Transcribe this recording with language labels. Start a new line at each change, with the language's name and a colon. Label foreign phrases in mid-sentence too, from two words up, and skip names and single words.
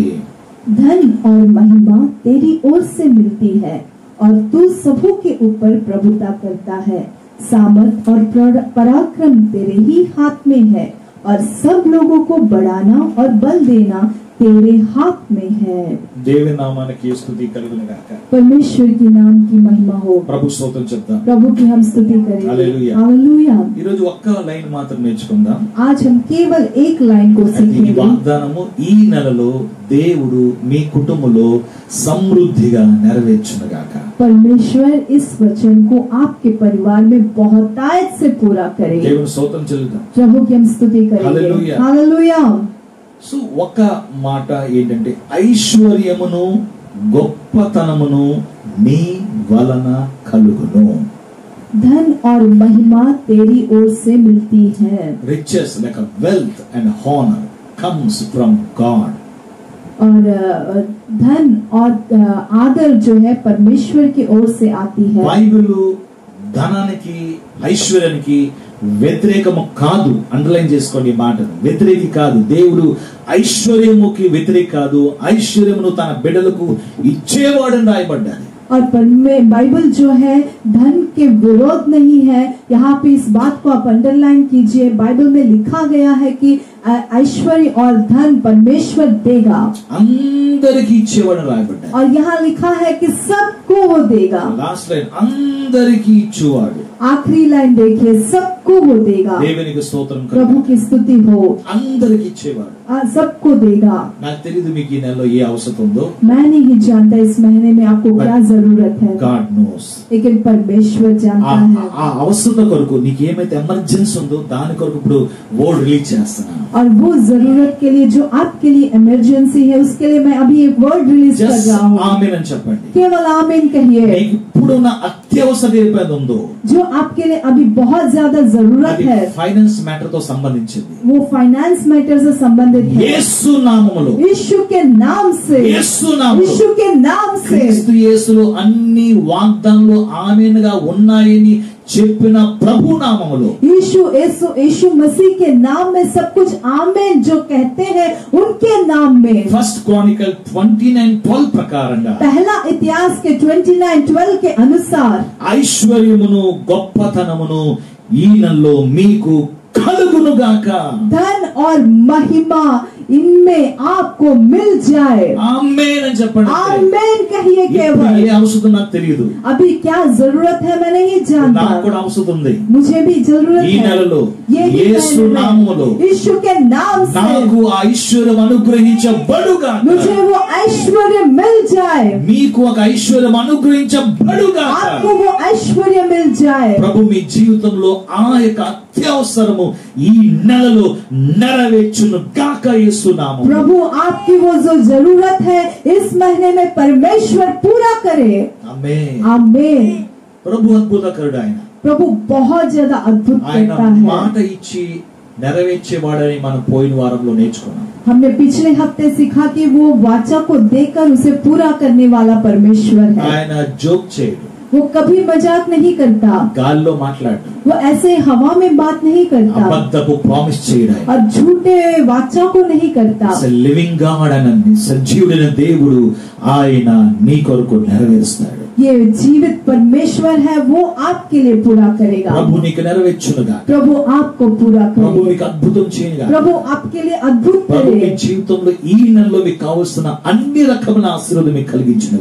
Hindi: धन और महिमा तेरी ओर से मिलती है, और तू सबों के ऊपर प्रभुता करता है। सामर्थ और पराक्रम तेरे ही हाथ में है, और सब लोगों को बढ़ाना और बल देना तेरे हाथ में है।
Telugu: దేవుని నామానికి స్తుతి కలుగును గాక।
Hindi: परमेश्वर के नाम की महिमा हो।
Telugu: ప్రభు స్తోత్రం చెప్దాం।
Hindi: प्रभु की हम स्तुति करेंगे। हालेलुया। हालेलुया।
Telugu: ఈ రోజు ఒక్క లైన్ మాత్రం నేర్చుకుందాం।
Hindi: आज हम केवल एक लाइन को
Telugu: ఈ
Hindi: सीखेंगे।
Telugu: వాగ్దానము ఈ నెలలో దేవుడు మీ కుటుంబంలో సమృద్ధిగా నెరవేర్చును గాక।
Hindi: परमेश्वर इस वचन को आपके परिवार में बहुतायत से पूरा करे।
Telugu: దేవుని స్తోత్రం చెల్లిద్దాం।
Hindi: प्रभु की हम स्तुति करेंगे। हालेलुया। हालेलुया।
Telugu: సో ఒక మాట ఏంటంటే ఐశ్వర్యమును గొప్పతనమును నీ వలన కలుగును।
Hindi: धन और महिमा तेरी ओर से मिलती है।
English: riches like a wealth and honor comes from God।
Hindi: और धन और आदर जो है परमेश्वर की ओर से आती है।
Telugu: బైబిల్ ధనానికి ఐశ్వర్యానికి వ్యతిరేకము కాదు, అండర్లైన్ చేసుకోండి ఈ మాటను, వ్యతిరేకి కాదు। దేవుడు ఐశ్వర్యముకి వ్యతిరేక కాదు, ఐశ్వర్యమును తన బిడ్డలకు ఇచ్చేవాడని రాయబడ్డాడు।
Hindi: और बाइबल जो है धन के विरोध नहीं है। यहाँ पे इस बात को आप अंडरलाइन कीजिए। बाइबल में लिखा गया है कि ऐश्वर्य और धन परमेश्वर देगा,
Telugu: అందరికి ఇచ్చేవాడని రాయబడ్డాడు।
Hindi: और यहाँ लिखा है कि सबको वो देगा।
English: last line
Telugu: అందరికి ఇచ్చేవాడు।
Hindi: आखिरी लाइन देखिए, सबको वो देगा।
Telugu: దేవునికి స్తోత్రం
Hindi: प्रभु की स्तुति हो।
Telugu: అందరికి ఇచ్చేవాడు।
Hindi: सबको देगा।
Telugu: నాకు తెలియదు మీకు ఈ నెలలో ఏ అవసరం ఉందో,
Hindi: मैं नहीं जानता इस महीने में आपको क्या जरूरत है,
English: God knows.
Hindi: लेकिन परमेश्वर जानता है।
Telugu: ఆ అవసరం అవసరత కొరకు నీకు ఏమైతే ఎమర్జెన్సీ ఉందో దాని కొరకు ఇప్పుడు
English: word release
Telugu: చేస్తున్నాను.
Hindi: और वो जरूरत के लिए जो आपके लिए इमरजेंसी है उसके लिए मैं अभी एक
English: word release
Hindi: कर रहा हूँ.
Telugu: आमीन అని చెప్పండి.
Hindi: केवल आमीन कहिए.
Telugu: నీకు ఇప్పుడున్న అత్యవసర ఏదైతే ఉందో
Hindi: जो आपके लिए अभी बहुत ज्यादा जरूरत है
English: finance matter
Telugu: తో సంబంధించింది.
Hindi: वो
English: finance matter
Hindi: से संबंधित है.
Telugu: యేసు నామములో
Hindi: यीशु के नाम से
Telugu: యేసు నామములో
Hindi: यीशु के नाम से
Telugu: క్రీస్తు యేసులో అన్ని వాగ్దానాలు ఆమేన్ గా ఉన్నాయని చెప్పిన ప్రభు నామములో
Hindi: यीशु मसीह के नाम में सब कुछ आमीन जो कहते हैं उनके नाम में.
Telugu: फर्स्ट क्रॉनिकल 29:12 ప్రకారంగా
Hindi: पहला इतिहास के 29:12 के अनुसार
Telugu: ఐశ్వర్యమును గొప్పతనమును ఈయనలో మీకు కలుగునుగాక.
Hindi: धन और महिमा इनमें आपको मिल जाए.
Telugu: आमीन అని చెప్పండి.
Hindi: आमीन कहिए. केवल
Telugu: ఏ అవసరం నాకు తెలియదు.
Hindi: अभी क्या जरूरत है मैं नहीं जानता.
Telugu: నాకు కూడా అవసరం ఉంది.
Hindi: मुझे भी जरूरत
Telugu: ఈ
Hindi: है.
Telugu: నెలలో
Hindi: यही
Telugu: యేసు నామములో
Hindi: यीशु के नाम से
Telugu: నాకు ఆ ఐశ్వర్యం అనుగ్రహించబడుగాక.
Hindi: मुझे वो ऐश्वर्य मिल जाए.
Telugu: మీకు ఒక ఐశ్వర్యం అనుగ్రహించబడుగాక.
Hindi: आपको वो ऐश्वर्य मिल जाए.
Telugu: ప్రభు మీ జీవితంలో ఆ యొక్క అత్యవసరము ఈ నెలలో నెరవేర్చును గాక యేసు నామములో.
Hindi: प्रभु आपकी वो जो जरूरत है इस महीने में परमेश्वर पूरा करे.
Telugu: ఆమేన్.
Hindi: आमीन.
Telugu: ప్రభు అద్భుతకరుడు ఆయన.
Hindi: प्रभु बहुत ज्यादा अद्भुत
Telugu: ఆయన
Hindi: करता है.
Telugu: మాట ఇచ్చి నెరవేర్చేవాడని మనం పోయిన వారంలో నేర్చుకున్నాం.
Hindi: हमने पिछले हफ्ते सीखा कि वो वाचा को देकर उसे पूरा करने वाला परमेश्वर है.
Telugu: ఆయన జోక్ చేయడు.
Hindi: वो कभी मजाक नहीं करता.
Telugu: గాల్లో మాట్లాడు.
Hindi: वो ऐसे हवा में बात नहीं करता
Telugu: అబద్ధపు ప్రామిస్ చేయడు.
Hindi: और झूठे वाचा को नहीं करता.
English: living God
Telugu: అనండి సజీవుడైన దేవుడు ఆయన నీ కొరకు నెరవేరుస్తాడు.
Hindi: ये जीवित परमेश्वर है वो आपके लिए पूरा करेगा.
Telugu: ప్రభు నీకు నెరవేర్చునుగా.
Hindi: प्रभु आपको पूरा
Telugu: ప్రభు
Hindi: करे.
Telugu: నీకు అద్భుతం చేయనుగా.
Hindi: प्रभु आपके लिए अद्भुत
Telugu: ప్రభు మీ
Hindi: करे.
Telugu: జీవితంలో ఈ నెలలో మీకు కావాల్సిన అన్ని రకమైన ఆశీర్వాదం మీకు కలిగించునుగా.